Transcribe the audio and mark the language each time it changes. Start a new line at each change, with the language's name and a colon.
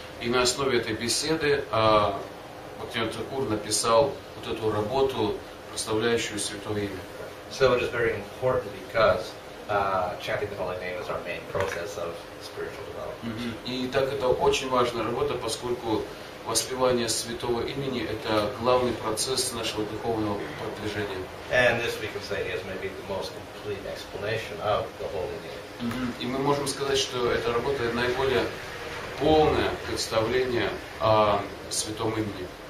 Russian: И на основе этой беседы Бхактивиданта Тхакур написал вот эту работу, прославляющую святое имя.
English: So it is very important because chanting the holy name is our main process of spiritual development.
Russian: И так это очень важная работа, поскольку воспевание святого имени – это главный процесс нашего духовного продвижения.
English: And this we can say is maybe the most complete explanation of the holy name.
Russian: И мы можем сказать, что эта работа – наиболее полное представление о святом имени.